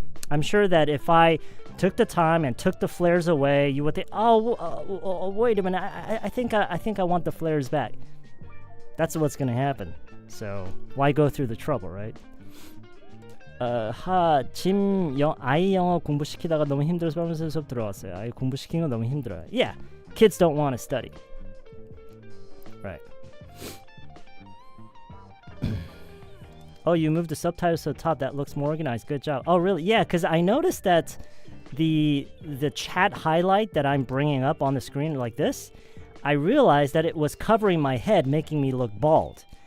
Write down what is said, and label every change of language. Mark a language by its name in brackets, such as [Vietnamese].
[English] I'm sure that if I took the time and took the flares away, you would think, wait a minute, I think I want the flares back. That's what's going to happen. So why go through the trouble, right? [Korean] 아이 영어 공부시키다가 너무 힘들어서 하면서 수업 들어왔어요. 아이 공부시키는 거 너무 힘들어요. [English] Yeah, kids don't want to study. Right. Oh, you moved the subtitles to the top. That looks more organized. Good job. Oh, really? Yeah, because I noticed that the chat highlight that I'm bringing up on the screen like this, I realized that it was covering my head, making me look bald.